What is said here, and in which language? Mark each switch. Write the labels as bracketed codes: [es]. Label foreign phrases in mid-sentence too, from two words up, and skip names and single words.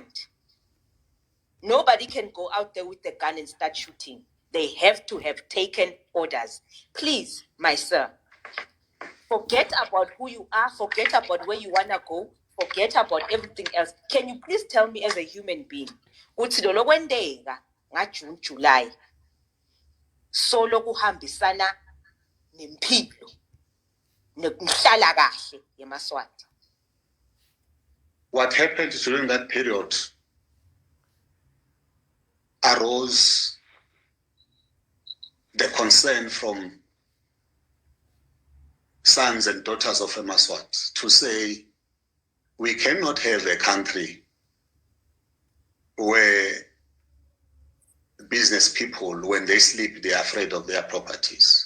[en] Nobody can go out there with a gun and start shooting. They have to have taken orders. Please, my sir, forget about who you are, forget about where you want to go, forget about everything else. Can you please tell me as a human being, [zu] ukuthi lo lokwendeka ngaJune July solo kuhambisana nempilo nokuhlala kahle eMaswati? [en] What happened during that period arose the concern from sons and daughters of Emaswat to say, we cannot have a country where business people, when they sleep, they are afraid of their properties.